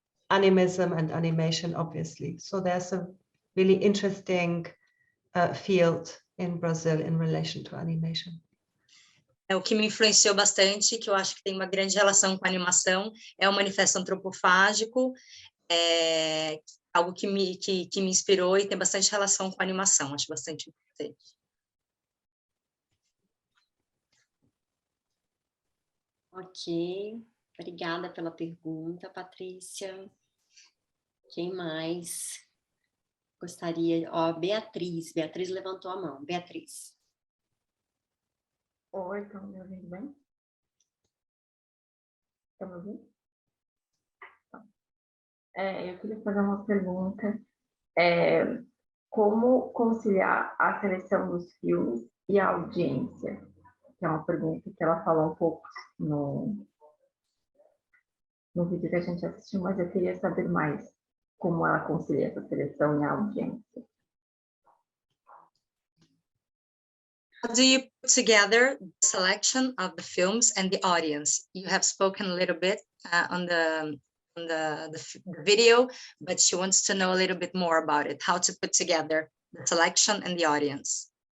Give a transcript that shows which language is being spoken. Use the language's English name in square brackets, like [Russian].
[English] animism and animation, obviously. So there's a really interesting field in Brazil in relation to animation. [Portuguese] O que me influenciou bastante, que eu acho que tem uma grande relação com a animação, é o Manifesto Antropofágico, algo que me inspirou e tem bastante relação com a animação, acho bastante importante. Ok, obrigada pela pergunta, Patrícia. Quem mais gostaria? Ó, Beatriz levantou a mão. Beatriz. Oi, estão me ouvindo bem? Estão me ouvindo? Eu queria fazer uma pergunta. Como conciliar a seleção dos filmes e a audiência? Que é uma pergunta que ela falou um pouco no vídeo que a gente assistiu, mas eu queria saber mais como ela concilia essa seleção e a audiência. [English] How do you put together the selection of the films and the audience? You have spoken a little bit on the video, but she wants to know a little bit more about it, how to put together the selection and the audience.